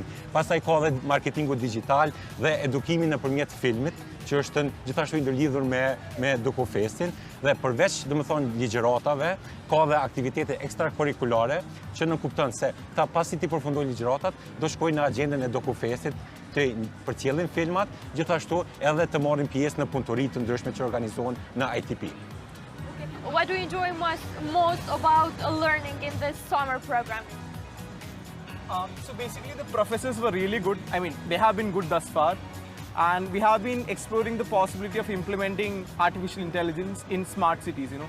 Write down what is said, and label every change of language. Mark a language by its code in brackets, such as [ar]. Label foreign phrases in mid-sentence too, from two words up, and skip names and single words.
[sq] Pastaj ka edhe marketingu digital dhe edukimin nëpërmjet filmit, që është gjithashtu i ndërlidhur me DokuFestin, dhe përveç, domethënë, ligjëratave, ka dhe aktivitete ekstrakurrikulare që nënkupton se ta pasi ti përfundojnë ligjëratat, do shkojnë në agjendën e DokuFestit, të përcjellin filmat, gjithashtu edhe të marrin pjesë në punëtori të ndryshme që organizohen në ITP. [en] What do you enjoy most about learning in this summer program? So basically the professors were really good. I mean, they have been good thus far. And we have been exploring the possibility of implementing artificial intelligence in smart cities, you know.